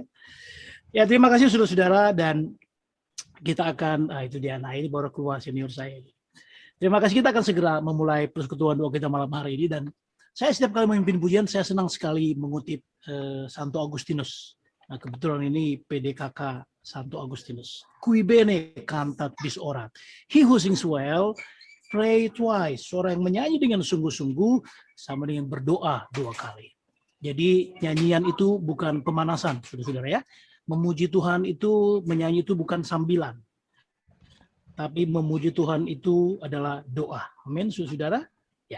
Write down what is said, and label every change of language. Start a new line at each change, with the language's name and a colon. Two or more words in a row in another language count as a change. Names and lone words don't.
Indonesian: Ya, terima kasih saudara-saudara, dan kita akan, itu dia, nah ini baru keluar senior saya. Terima kasih, kita akan segera memulai persekutuan doa kita malam hari ini, dan saya setiap kali memimpin pujian, saya senang sekali mengutip Santo Agustinus. Nah, kebetulan ini PDKK Santo Agustinus.
Latin: Cui bene cantat bis orat.
English: He who sings well, pray twice.
Indonesian: Orang yang menyanyi dengan sungguh-sungguh sama dengan berdoa 2 kali. Jadi nyanyian itu bukan pemanasan, saudara-saudara ya. Memuji Tuhan itu, menyanyi itu bukan sambilan. Tapi memuji Tuhan itu adalah doa. Amin, saudara. Ya.